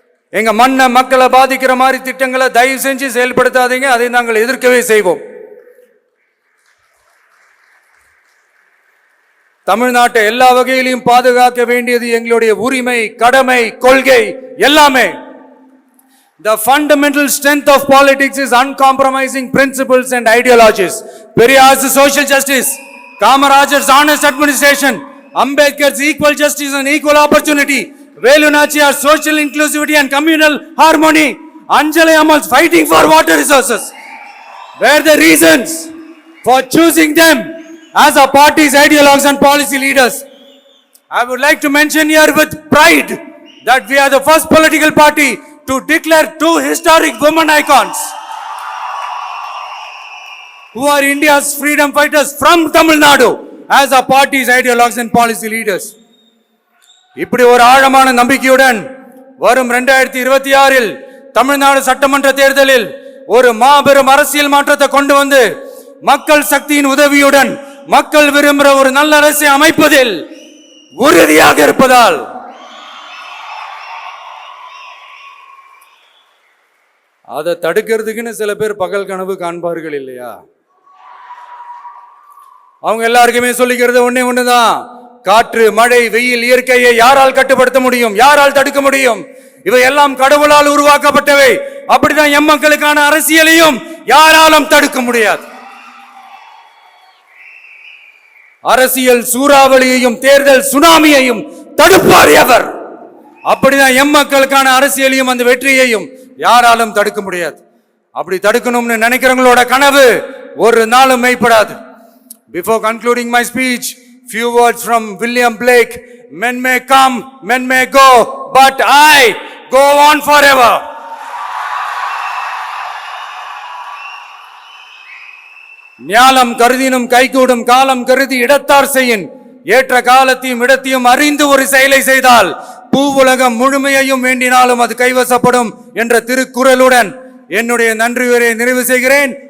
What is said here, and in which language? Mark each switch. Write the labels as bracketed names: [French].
[Tamil] எங்க மண்ணை, மக்களை பாதிக்கிற மாதிரி திட்டங்களை தயவு செஞ்சு செயல்படுத்தாதீங்க. அதை நாங்கள் எதிர்க்கவே செய்வோம். தமிழ்நாட்டை எல்லா வகையிலும் பாதுகாக்க வேண்டியது எங்களுடைய உரிமை, கடமை, கொள்கை எல்லாமே. [English] The fundamental strength of politics is uncompromising principles and ideologies. Periyar's social justice, Kamaraj's honest administration, Ambedkar's equal justice and equal opportunity, Velu Nachiyar's social inclusivity and communal harmony, Anjali Ammal's fighting for water resources were the reasons for choosing them as our party's ideologues and policy leaders. I would like to mention here with pride that we are the first political party to declare 2 historic women icons who are India's freedom fighters from Tamil Nadu as our party's ideologues and policy leaders. [Tamil] இப்படி ஒரு ஆழமான நம்பிக்கையுடன் வரும் 2026 தமிழ்நாடு சட்டமன்ற தேர்தலில் ஒரு மாபெரும் அரசியல் மாற்றத்தை கொண்டு வந்து மக்கள் சக்தியின் உதவியுடன் மக்கள் விரும்புகிற ஒரு நல்ல அரசை அமைப்பதில் உறுதியாக இருப்பதால் அதை தடுக்கிறதுக்குன்னு சில பேர் பகல் கனவு காண்பார்கள் இல்லையா? அவங்க எல்லாருக்குமே சொல்லிக்கிறது ஒண்ணுதான், காற்று, மழை, வெயில், இயற்கையை யாரால் கட்டுப்படுத்த முடியும்? யாரால் தடுக்க முடியும்? இவை எல்லாம் கடவுளால் உருவாக்கப்பட்டவை. அப்படிதான் எம் மக்களுக்கான அரசியலையும் யாராலும் தடுக்க முடியாது. அரசியல் சூறாவளியையும் தேர்தல் சுனாமியையும் தடுப்பார் எவர். அப்படிதான் எம் மக்களுக்கான அரசியலையும் அந்த வெற்றியையும் யாராலும் தடுக்க முடியாது. அப்படி தடுக்கணும்னு நினைக்கிறவங்களோட கனவு ஒரு நாளும் மெய்ப்படாது. [English] Before concluding my speech, few words from William Blake. Men may come, men may go, but I go on forever. [Tamil] ஞாலம் கருதினும் கைகூடும், காலம் கருதி இடத்தார் செய்யின். ஏற்ற காலத்தையும் இடத்தையும் அறிந்து ஒரு செயலை செய்தால் பூவுலகம் முழுமையையும் வேண்டினாலும் அது கைவசப்படும் என்ற திருக்குறளுடன் என்னுடைய நன்றியுரை நிறைவு செய்கிறேன்.